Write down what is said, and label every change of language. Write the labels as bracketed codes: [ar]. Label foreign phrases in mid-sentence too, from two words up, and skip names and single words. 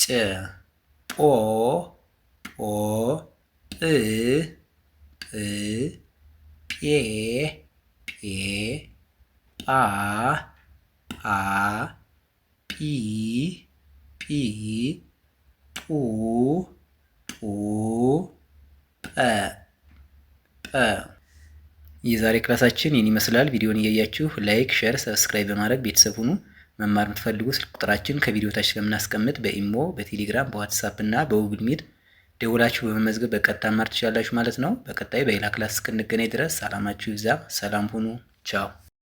[am] ጶ ጶ ጵ ጵ ጴ ጴ ጳ ጳ ጲ ጲ ጱ ጱ ጰ ጰ። የዛሬ ክላሳችን ይህን ይመስላል። ቪዲዮን እያያችሁ [en] like, share, subscribe [am] በማድረግ ቤተሰብ ሁኑ። መማር የምትፈልጉ ስልክ ቁጥራችን ከቪዲዮ ታች ስለምናስቀምጥ በኢሞ፣ በቴሌግራም፣ በዋትሳፕ እና በጉግል ሚት ደውላችሁ በመመዝገብ በቀጥታ መማር ትችላላችሁ ማለት ነው። በቀጣይ በሌላ ክላስ እስክንገናኝ ድረስ ሰላማችሁ ይብዛ። ሰላም ሁኑ። ቻው